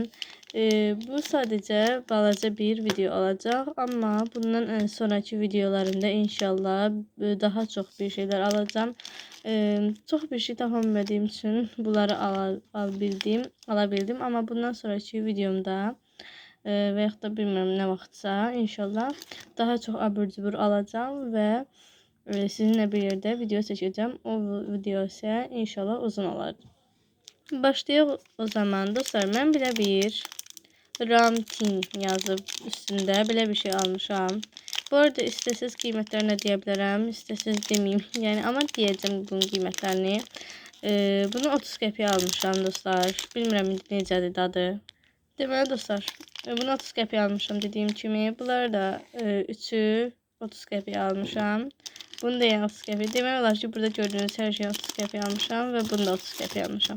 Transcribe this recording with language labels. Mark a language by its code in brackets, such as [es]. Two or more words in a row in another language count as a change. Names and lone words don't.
[tr] Bu sadece balaca bir video olacak ama bundan sonraki videolarımda inşallah daha çok bir şeyler alacağım. Çok bir şey tapamadığım için bunları alabildim ama bundan sonraki videomda [az] və yaxud da bilmirəm nə vaxtsa inşallah daha çox abur cubur [tr] alacağım ve sizinle bir yerde video çekeceğim. O video ise inşallah uzun olur. Başlayalım o zaman dostlar. Ben bile bir Ramtin yazıp üstünde bile bir şey almışam. [az] Bu arada istəsiz qiymətlərinə deyə bilərəm, istəsiz demeyeyim. [tr] Yani ama diyeceğim bunun qiymətlərini. [az] Bunu 30 qəpiyə almışam dostlar. Bilmirəm necədir dadı. Deməli dostlar, bunu 30 qəpiyə almışam dediyim kimi. Bunları da üçü 30 qəpiyə almışam. Bunu da yine 30 qəpiyə. Demək olar ki, [tr] burada gördüğünüz her şeyi [az] 30 qəpiyə almışam ve bunu da 30 qəpiyə almışam.